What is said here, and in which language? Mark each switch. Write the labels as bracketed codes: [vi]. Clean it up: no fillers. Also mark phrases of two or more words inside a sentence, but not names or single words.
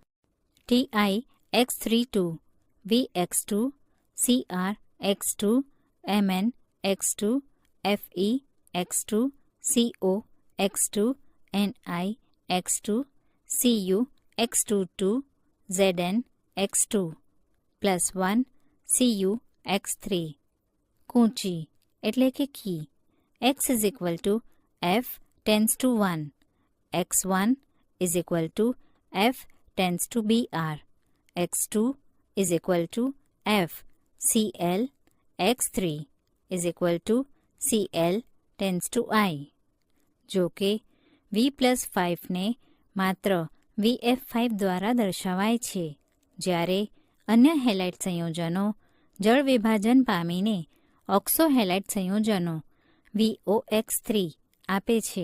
[en] TiX32, VX2, CrX2, MnX2, FeX2, COX2, NiX2, CuX22, ZnX2 +1 CuX3. [gu] કૂંચી એટલે કે કી. [en] X = F tends to 1. X1 = F tends to Br. X2 = F Cl. X3 = Cl tends to I. [gu] જો કે V+5 ને માત્ર VF5 દ્વારા દર્શાવાય છે, જ્યારે અન્ય હેલાઇડ સંયોજનો જળ વિભાજન પામીને ઓક્સો હેલાઇડ સંયોજનો VOX3 આપે છે.